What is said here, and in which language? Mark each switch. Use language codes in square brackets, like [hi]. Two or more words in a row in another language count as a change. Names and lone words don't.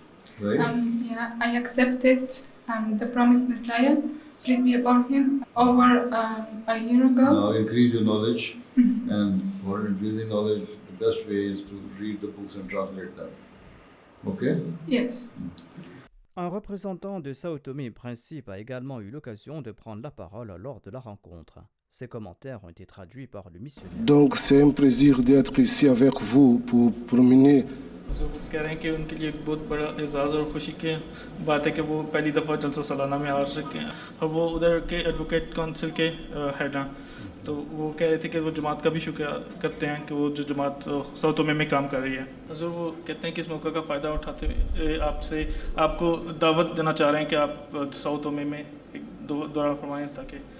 [en] Right? Yeah, I accepted the promised Messiah, peace be upon him, over a year ago. Now increase your knowledge, and for increasing knowledge, the best way is to read the books and translate them. Okay? Yes. [fr] Un représentant de Sao Tomé et Principe a également eu l'occasion de prendre la parole lors de la rencontre. Ses commentaires ont été traduits par le missionnaire. Donc c'est un plaisir d'être ici avec vous pour promener. [ur] کہہ رہے ہیں کہ ان کے لیے ایک بہت بڑا اعزاز اور خوشی کی بات ہے کہ وہ پہلی دفعہ جلسہ سالانہ میں آ سکے ہیں اور وہ ادھر کے [en] advocate council [ur] के ہیڈ ہیں تو وہ کہہ رہے تھے کہ وہ جماعت کا بھی شکریہ کرتے ہیں کہ وہ جو جماعت ساؤ ٹومے میں کام کر رہی ہے حضور وہ کہتے ہیں کہ اس موقع کا فائدہ اٹھاتے ہوئے آپ سے آپ کو دعوت دینا چاہ رہے ہیں کہ آپ ساؤ ٹومے میں ایک دورہ فرمائیں تاکہ